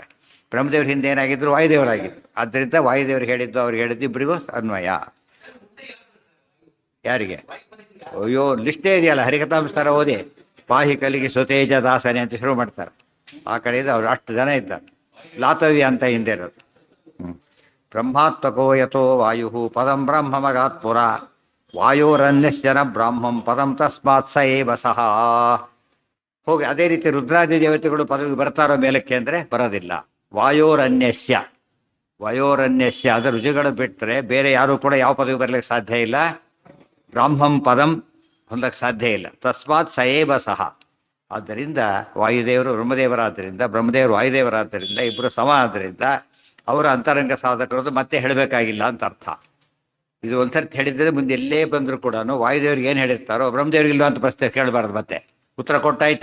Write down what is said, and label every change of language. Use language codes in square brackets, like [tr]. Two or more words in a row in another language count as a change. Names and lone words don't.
[kn] ಬ್ರಹ್ಮದೇವ್ರ ಹಿಂದೆ ಏನಾಗಿದ್ದರು, ವಾಯುದೇವರಾಗಿದ್ದರು. ಆದ್ದರಿಂದ ವಾಯುದೇವರು ಹೇಳಿದ್ದು ಅವ್ರಿಗೆ ಹೇಳಿದ್ದು ಇಬ್ಬರಿಗೂ ಅನ್ವಯ. ಯಾರಿಗೆ? ಅಯ್ಯೋ ಲಿಸ್ಟೇ ಇದೆಯಲ್ಲ, ಹರಿಕಥಾಂಸಾರ ಓದಿ ಪಾಹಿ ಕಲಿಗೆ ಸ್ವತೇಜ ದಾಸನೆ ಅಂತ ಶುರು ಮಾಡ್ತಾರೆ. ಆ ಕಡೆಯಿಂದ ಅವ್ರು 8 ಜನ ಇದ್ದಾರೆ. ಲಾತವ್ಯ ಅಂತ ಹಿಂದೆ ಇರೋದು. [sa] ಬ್ರಹ್ಮಾತ್ಮಕೋ ಯಥೋ ವಾಯು ಪದಂ ಬ್ರಹ್ಮ ಮಗಾತ್ ಪುರ ವಾಯೋರನ್ಯಶ್ಚನ ಬ್ರಾಹ್ಮಂ ಪದಂ ತಸ್ಮಾತ್ ಸ ಏವ ಸಹ. [kn] ಹೋಗಿ ಅದೇ ರೀತಿ ರುದ್ರಾದಿ ದೇವತೆಗಳು ಪದವಿಗೆ ಬರ್ತಾರೋ ಮೇಲಕ್ಕೆ ಅಂದರೆ ಬರೋದಿಲ್ಲ. ವಾಯೋರನ್ಯಸ್ಯ ಅದರ ರುಚಿಗಳು ಬಿಟ್ಟರೆ ಬೇರೆ ಯಾರೂ ಕೂಡ ಯಾವ ಪದವಿ ಬರಲಿಕ್ಕೆ ಸಾಧ್ಯ ಇಲ್ಲ, [sa] ಬ್ರಾಹ್ಮಂ ಪದಂ [kn] ಹೊಂದಕ್ಕೆ ಸಾಧ್ಯ ಇಲ್ಲ. [sa] ತಸ್ಮಾತ್ ಸ ಏವ ಸಹ. [kn] ಆದ್ದರಿಂದ ವಾಯುದೇವರು ಬ್ರಹ್ಮದೇವರಾದ್ದರಿಂದ, ಬ್ರಹ್ಮದೇವರು ವಾಯುದೇವರಾದ್ದರಿಂದ ಇಬ್ಬರು ಸಮ. ಆದ್ದರಿಂದ ಅವರ ಅಂತರಂಗ ಸಾಧಕರದು ಮತ್ತೆ ಹೇಳಬೇಕಾಗಿಲ್ಲ ಅಂತ ಅರ್ಥ. ಇದು ಒಂದ್ಸರ್ತಿ ಹೇಳಿದರೆ ಮುಂದೆ ಎಲ್ಲೇ ಬಂದರೂ ಕೂಡ ವಾಯುದೇವ್ರಿಗೆ ಏನು ಹೇಳಿರ್ತಾರೋ ಬ್ರಹ್ಮದೇವ್ರಿಗಿಲ್ಲ ಅಂತ ಪ್ರಶ್ನೆ ಕೇಳಬಾರ್ದು. ಮತ್ತೆ ಉತ್ತರ ಕೊಟ್ಟಾಯ್ತು.